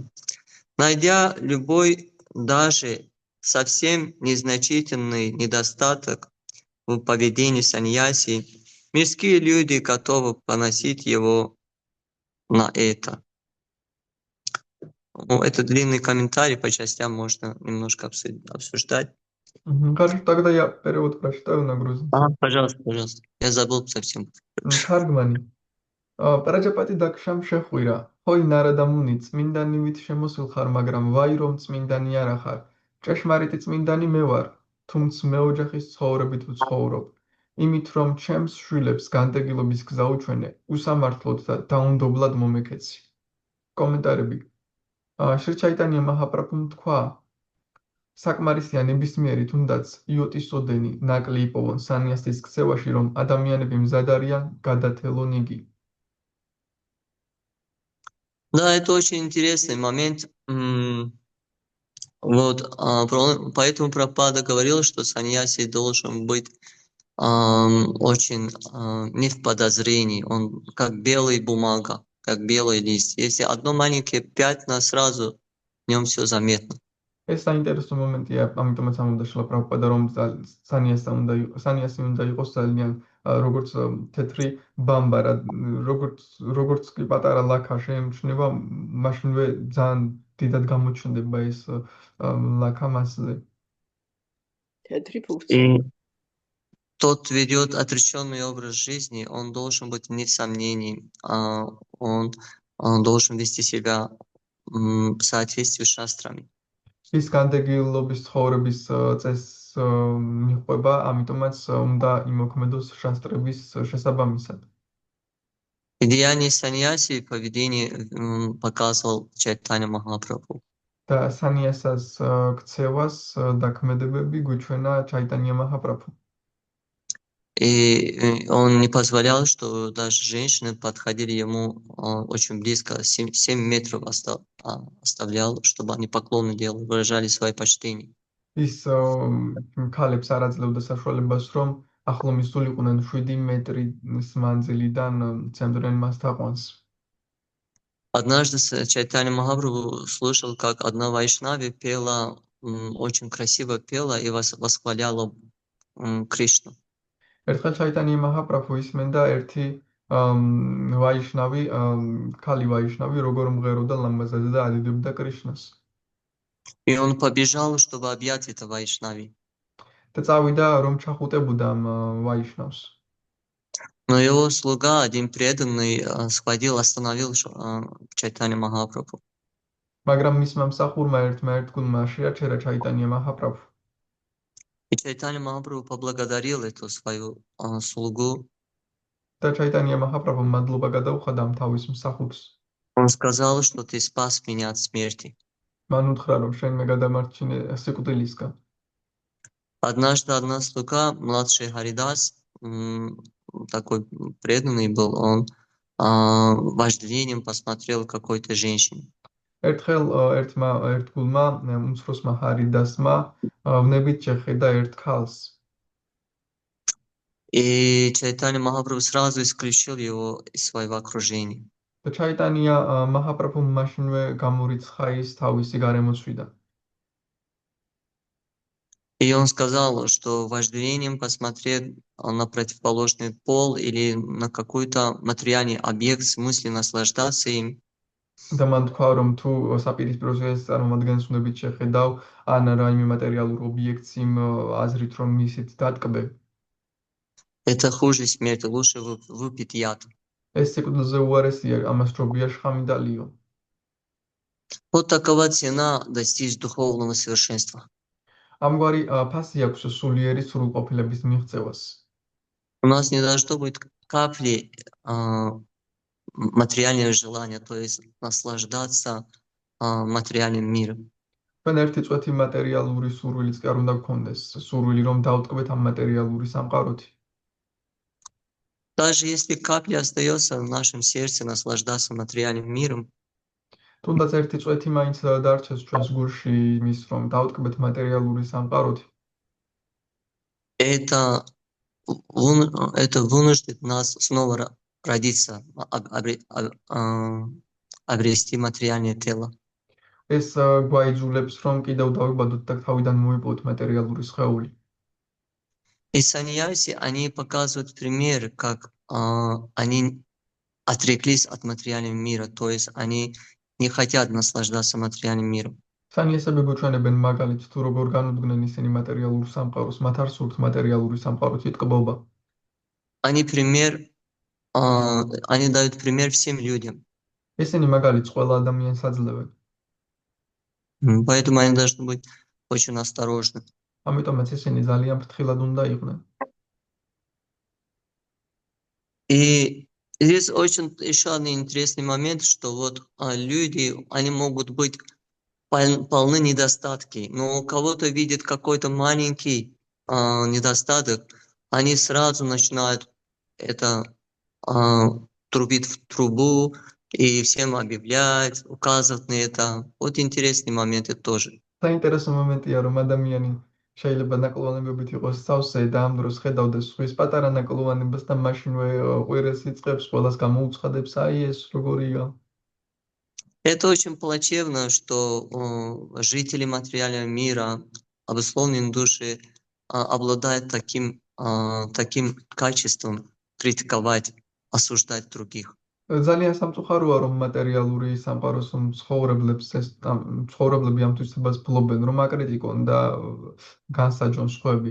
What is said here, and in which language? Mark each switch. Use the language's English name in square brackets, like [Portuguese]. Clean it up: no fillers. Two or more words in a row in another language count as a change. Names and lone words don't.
[Russian] Найдя любой, даже совсем незначительный недостаток в поведении саньяси, мирские люди готовы поносить его на это. Ну, это длинный комментарий, по частям можно немножко обсуждать. Хорошо, тогда я перевод прочитаю на грузинский. Пожалуйста, пожалуйста. Я забыл совсем. [Georgian] თარგმანი. პრაჯაპატი დაქშამ შეხვირა. ჰოი ნარადამუნი წმინდანივით შემოსულ ხარ, მაგრამ ვაი რომ წმინდანი არა ხარ. ჭეშმარიტი წმინდანი მე ვარ, თუმც მეოჯახის ცხოვრებით ვცხოვრობ. იმით რომ ჩემს შვილებს განდეგილობის გზა უჩვენე, უსამართლოდ და დაუნდობლად მომექეცი. კომენტარები. შრი ჩაიტანია მაჰაპრაბჰუმ თქვა, საკმარისია ნებისმიერი თუნდაც იოტის ოდენი ნაკლი იპოვონ სანიასის ქცევაში, რომ ადამიანები მზად არიან გადათელონ იგი. [Russian] Да, это очень интересный момент. Вот, поэтому Прабхупада говорил, что саньяси должен быть очень не в подозрении, он как белая бумага, как белый лист. Если одно маленькое пятна, сразу в нем все заметно. [Georgian] ეს საინტერესო მომენტია, ამიტომაც ამბობდა შილა პრაბჰუპადა, რომ სანიასი უნდა იყოს ძალიან როგორც თეთრი ბამბა, როგორც კი პატარა ლაქა შეიმჩნევა, მაშინვე ძალიან დიდად გამოჩნდება ეს ლაქა მასზე. თეთრი ფურცელი. [Russian] И тот ведет отреченный образ жизни, он должен быть не в сомнении, он должен вести себя в соответствии с шастрами. [Georgian] ის განდეგილობის ცხოვრების წესს მიყვება, ამიტომაც უნდა იმოქმედოს შასტრების შესაბამისად. [Russian] Деяние саньяси поведение показывал Чайтанья Махапрабху. [Georgian] და სანიასას ქცევას და ქმედებები გვიჩვენა ჩაიტანია მაჰაპრაბჰუ. [Russian] И он не позволял, что даже женщины подходили ему очень близко, 7 метров оставлял, чтобы они поклоны делали, выражали свое почтение. [Georgian] ის ქალებს არ აძლევდა საშუალებას, რომ ახლო მისულიყვნენ 7 მეტრის მანძილიდან ცემდნენ მას თაყვანს. [Russian] Однажды Чайтанья Махапрабху слышал, как одна вайшнави пела, очень красиво пела и восхваляла Кришну. [Georgian] ერთხელ ჩაიტანია მაჰაპრაბჰუ ისმენდა ერთი ვაიშნავი, ქალი ვაიშნავი, როგორ მღეროდა ლამაზად და ადიდებდა კრიშნას. [Russian] И он побежал, чтобы объять это вайшнави. [Georgian] და წავიდა, რომ ჩახუტებოდა ამ ვაიშნავს. [Russian] Но его слуга, один преданный, схватил, остановил Чайтанья Махапрабху. [Georgian] მაგრამ მისმა მსახურმა ერთმა ერთგულმა შეაჩერა ჩაიტანია მაჰაპრაბჰუ. [Russian] И Чайтанья Махапрабху поблагодарил эту свою слугу. [Georgian] და ჩაიტანია მაჰაპრაბჰუმ მადლობა გადაუხადა ამ თავის მსახურს. [Russian] Он сказал, что ты спас меня от смерти. [Georgian] მან უთხრა, რომ შენ მე გადამარჩინე სიკვდილისგან. [Russian] Однажды одна слуга, младший Харидас, такой преданный был, он вожделением посмотрел какой-то женщине. [Georgian] ერთხელ ერთგულმა უმცროსმა ჰარიდასმა ვნებით შეხედა ერთ ქალს. [Russian] И Чайтанья Махапрабху сразу исключил его из своего окружения. [Georgian] და ჩაიტანია მაჰაპრაბჰუმ მაშინვე გამორიცხა ის თავისი გარემოცვიდან. [Russian] И он сказал, что вожделением посмотреть на противоположный пол или на какой-то материальный объект, в смысле наслаждаться им, [Georgian] და მან თქვა, რომ თუ საპირისპიროზე ეს წარმომადგენს უნდებით შეხედავ, ან რაიმე მატერიალურ ობიექტს იმ აზრით, რომ მისით დატკბე, [Russian] это хуже смерти, лучше выпить яд. [Georgian] ეს სიკვდილზე უარესია, ამას ჯობია შხამი და ლიო. [Russian] Вот такова цена достичь духовного совершенства. [Georgian] ამგვარი ფასი აქვს სულიერი სრულყოფილების მიღწევას. [Russian] У нас не должно быть капли материального желания, то есть наслаждаться материальным миром. [Georgian] ჩვენ ერთი წვეთი მატერიალური სურვილიც კი არ უნდა გქონდეს, სურვილი რომ დავტკბეთ ამ მატერიალური სამყაროთი. [Russian] Даже если капля остается в нашем сердце наслаждаться материальным миром, [Georgian] თუნდაც ერთი წვეთი მაინც დარჩეს ჩვენს გულში იმის, რომ დავტკბეთ მატერიალური самყაროთი. [Russian] это вынуждает нас снова родиться, обрести материальное тело. [Georgian] ეს გვაიძულებს, რომ კიდევ დავიბადოთ და თავიდან მოიპოვოთ მატერიალური სხეული. [Russian] И саньяси, они показывают пример, как они отреклись от материального мира, то есть они не хотят наслаждаться материальным миром. [Georgian] სანიასები გვეჩვენებენ მაგალითს თუ როგორ განუდგნენ ისინი მატერიალურ სამყაროს, მათ არ სურთ მატერიალური სამყაროთი ტკბობა. [Russian] Они дают пример всем людям. [Georgian] ისინი მაგალითს ყველა ადამიანს აძლევენ. [Russian] Поэтому они должны быть очень осторожны. [Georgian] ამიტომაც ისინი ძალიან ფრთხილად უნდა იყვნენ. [Russian] И здесь очень еще один интересный момент, что вот люди, они могут быть полны недостатки, но у кого-то видит какой-то маленький недостаток, они сразу начинают это трубить в трубу и всем объявлять, указывать на это. Вот интересные моменты тоже. [Georgian] საინტერესო მომენტია, რომ ადამიანი შეიძლება ნაკლოვანებებით იყოს სავსე და ამ დროს ხედავდეს სხვის პატარა ნაკლოვანებას და მაშინვე ყვირეს იწყებს, ყველას გამოუცხადებს, აი ეს როგორია. [Russian] Это очень плачевно, что жители материального мира, обусловленные души, обладают таким качеством критиковать, осуждать других. [Georgian] ძალიან სამწუხაროა, რომ მატერიალური სამყაროს ცხოვრებლები ამ თვისებას ფლობენ, რომ აკრიტიკონ და განსაჯონ სხვები.